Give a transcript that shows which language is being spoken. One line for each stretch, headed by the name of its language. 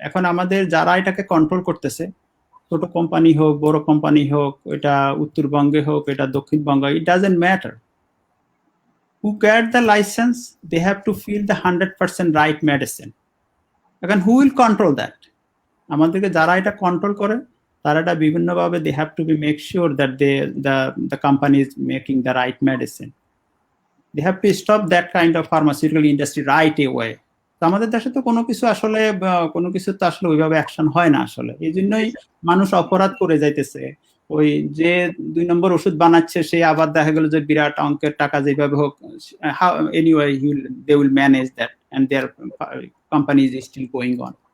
Bangla: এখন আমাদের যারা এটাকে কন্ট্রোল করতেছে, ছোট কোম্পানি হোক বড় কোম্পানি হোক, এটা উত্তরবঙ্গে হোক এটা দক্ষিণবঙ্গে,
English: It doesn't matter, who get the license, they have to feel the 100% right medicine. এখন who will control that?
Bangla: আমাদেরকে যারা এটা কন্ট্রোল করে, তারা এটা বিভিন্নভাবে
English: they have to be make sure that the company is making the right medicine. They have to stop that kind of pharmaceutical industry right away.
Bangla: তো আমাদের দেশে তো কোনো কিছু তো আসলে ওইভাবে অ্যাকশন হয় না আসলে, এই জন্যই মানুষ অপরাধ করে যাইতেছে। ওই যে 2 নম্বর ওষুধ বানাচ্ছে, সে আবার দেখা গেল যে বিরাট অঙ্কের টাকা যেভাবে হোক,
English: Anyway they will manage that and their company is still going on.